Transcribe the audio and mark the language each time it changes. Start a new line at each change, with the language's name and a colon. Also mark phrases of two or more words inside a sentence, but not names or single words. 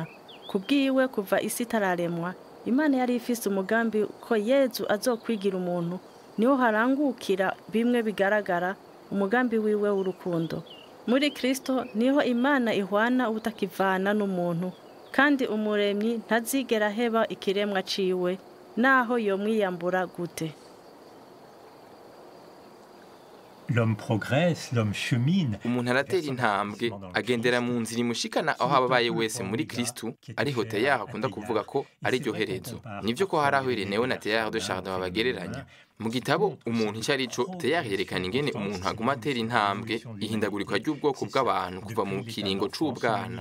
Rundi: Kubwiwe kuva isi itararemwa, Imana yari ifise umugambi ko Yezu azokwigira umuntu, niho harangukira bimwe bigaragara umugambi wiwe w'urukundo. Muri Kristo niho Imana ihwana ubutakivana n'umuntu, kandi umuremyi ntazigera heba ikiremwa ciwe, naho yomwiyambura gute.
French: L'homme progresse, l'homme chemine.
Rundi: Umuntu aratera intambwe agendera mu nzira imushikana aho ababaye wese muri Kristu, ariho Teilhard akunda kuvuga ko ari ryo herezo. Nivyo ko hari aho Ireneo na Teilhard de Chardin babagereranya. Mu gitabo umuntu icyo ari cyo, Teilhard yerekana ingene umuntu aguma atera intambwe ihindagurika ry'ubwoko bw'abantu kuva mu kiringo c'ubwana.